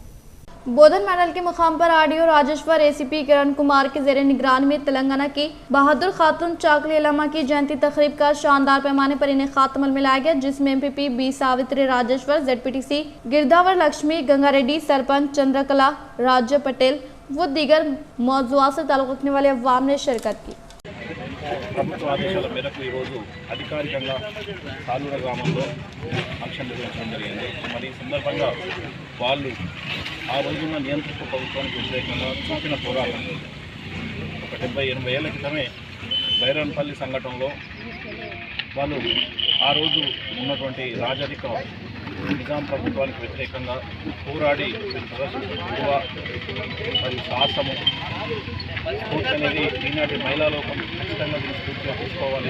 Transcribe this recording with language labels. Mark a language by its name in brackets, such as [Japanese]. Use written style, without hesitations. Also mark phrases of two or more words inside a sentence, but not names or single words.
[Urdu] بودھن منڈل کے مقام پر RDO راجیشور ACP کرن کمار کے زیر نگرانی میں تلنگانہ کی بہادر خاتون چاکلی علامہ کی جینتی تقریب کا شاندار پیمانے پر انعقاد عمل میں لایا گیا، جس میں MPP B ساوتری راجیشور، ZPTC گرداور لکشمی، گنگا ریڈی، سرپنچ چندرکلا، راجیہ پٹیل و دیگر موضوعات سے تعلق رکھنے والے عوام نے شرکت کی۔ [Telugu] ప్రభుత్వ ఆదేశాల మేరకు ఈరోజు అధికారికంగా సాలూర గ్రామంలో ఫంక్షన్ నిర్వహించడం జరిగింది। మరి ఈ సందర్భంగా వాళ్ళు ఆ రోజున నియంత్రిత ప్రభుత్వానికి వ్యతిరేకంగా చూపిన పోరాటం ఒక 70-80 ఏళ్ల క్రితమే బైరన్పల్లి సంఘటనలో వాళ్ళు ఆ రోజు ఉన్నటువంటి రాజరిక నిజాం ప్రభుత్వానికి వ్యతిరేకంగా పోరాడి ప్రదర్శించిన మరియు సాహసము స్ఫూర్తి అనేది ఈనాటి మహిళా లోకం ఖచ్చితంగా దీన్ని స్ఫూర్తిగా తీసుకోవాలి।